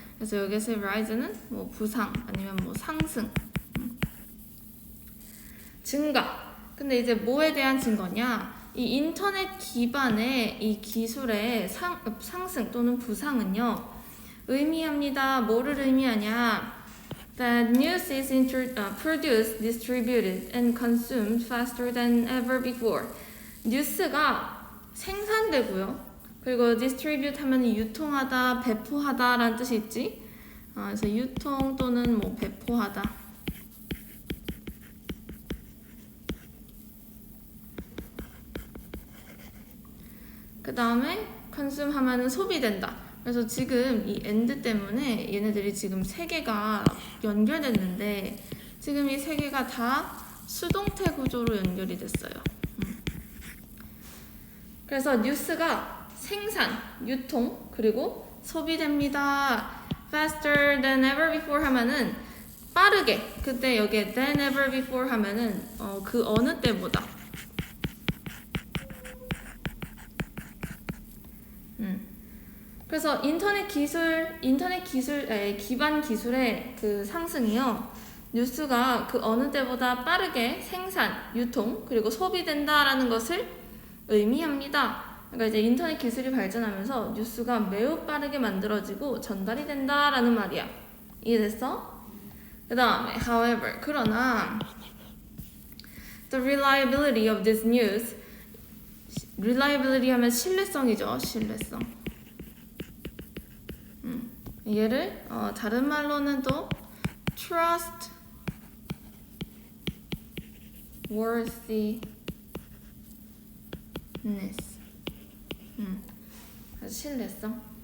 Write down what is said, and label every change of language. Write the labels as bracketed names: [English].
[Korean] 그래서 여기서 rise는 뭐 부상 아니면 뭐 상승 증가. 근데 이제 뭐에 대한 증거냐? 이 인터넷 기반의 이 기술의 상승 또는 부상은요 의미합니다. 뭐를 의미하냐? [English] That news is produced, distributed, and consumed faster than ever before. [Korean] 뉴스가 생산되고요. 그리고 distribute 하면 유통하다, 배포하다 라는 뜻이 있지. 그래서 유통 또는 뭐 배포하다. 그 다음에 consume 하면은 소비된다. 그래서 지금 이 and 때문에 얘네들이 지금 세 개가 연결됐는데 지금 이 세 개가 다 수동태 구조로 연결이 됐어요. 그래서 뉴스가 생산, 유통, 그리고 소비됩니다. [English] faster than ever before [Korean] 하면은 빠르게. 그때 여기에 [English] than ever before [Korean] 하면은 그 어느 때보다. 그래서 인터넷 기술 기반 기술의 그 상승이요. 뉴스가 그 어느 때보다 빠르게 생산, 유통, 그리고 소비된다라는 것을 의미합니다. 그러니까 이제 인터넷 기술이 발전하면서 뉴스가 매우 빠르게 만들어지고 전달이 된다라는 말이야. 이해됐어? 그 다음에 however, 그러나 [English] the reliability of this news [Korean] reliability 하면 신뢰성이죠. 신뢰성. 얘를 다른 말로는 또 trustworthiness 신뢰성.